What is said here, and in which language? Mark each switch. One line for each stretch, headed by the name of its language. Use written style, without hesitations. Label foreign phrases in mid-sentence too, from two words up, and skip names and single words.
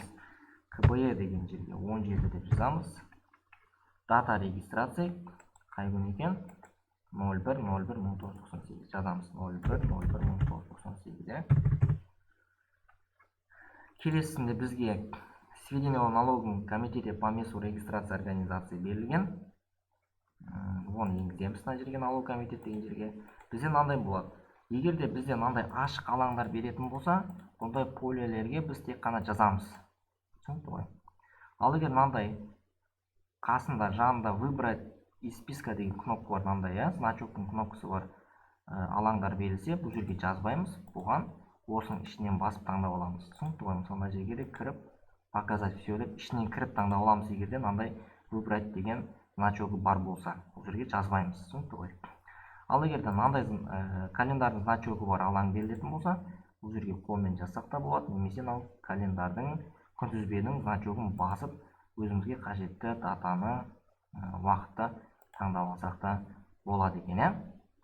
Kazakh: КБЕ деген жерге 17 деп жазамыз.
Russian: Дата регистрация
Kazakh: қай күн екен? 01-01-1998 жазамыз.
Russian: 01-01-1998.
Kazakh: Келесінде бізге
Russian: сведения о налоговом комитете по месту регистрации организации берілген.
Kazakh: Оны енгіземіз мына жерге,
Russian: налоговый комитет
Kazakh: деген жерге. Бізде мынандай болады. Егер де бізде мынандай ашық алаңдар беретін болса, ондай полелерге біз тек қана жазамыз. Түсінікті ғой. Ал егер мынандай қасында жанында
Russian: выбрать из списка
Kazakh: деген кнопка бар, мынандай, значоктың кнопкасы бар алаңдар берілсе, бұл жерге жазбаймыз. Бұған осының ішінен басып таңдап аламыз. Түсінікті ғой. Мысалы мына жерге кіріп
Russian: показать все
Kazakh: деп ішінен кіріп таңдап аламыз, егер де мынандай выбрать деген значогы бар болса, бұл жерге жазбаймыз. Түсінікті ғой. Ал егер де мынандай календардың значогы бар алаң берілетін болса, бұл жерге қолмен жазсақ та болады, немесе мынау календардың күнтізбенің значогын басып, өзімізге қажетті датаны, уақытты таңдап алсақ та болады екен.